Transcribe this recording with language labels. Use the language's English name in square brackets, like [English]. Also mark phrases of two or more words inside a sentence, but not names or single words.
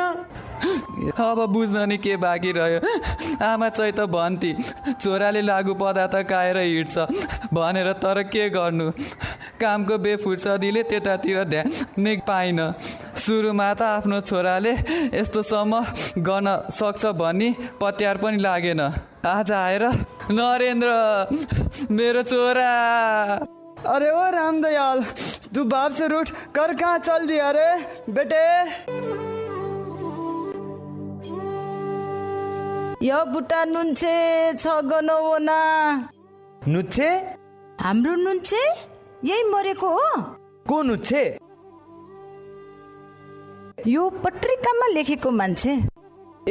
[Nepali] अब बुझ्न नि के बाँकी रह्यो? आमा चाहिँ त भन्थे छोराले लागु पदार्थ खाएर हिँड्छ भनेर, तर के गर्नु, कामको बेफुर्सदीले त्यतातिर ध्यान नै पाइन। सुरुमा त आफ्नो छोराले यस्तोसम्म गर्न सक्छ भन्ने पत्यार पनि लागेन। आज आएर नरेन्द्र मेरो छोरा। [Hindi] अरे ओ रामदयाल, तू बाप से रूठ कर कहाँ चल दिया रे बेटे? [Nepali] यो बुट्टा नुन्छे छ गनौना। नुच्छे? हाम्रो नुन्छे यही मरेको हो। को नुच्छे? यो पत्रिकामा लेखेको मान्छे।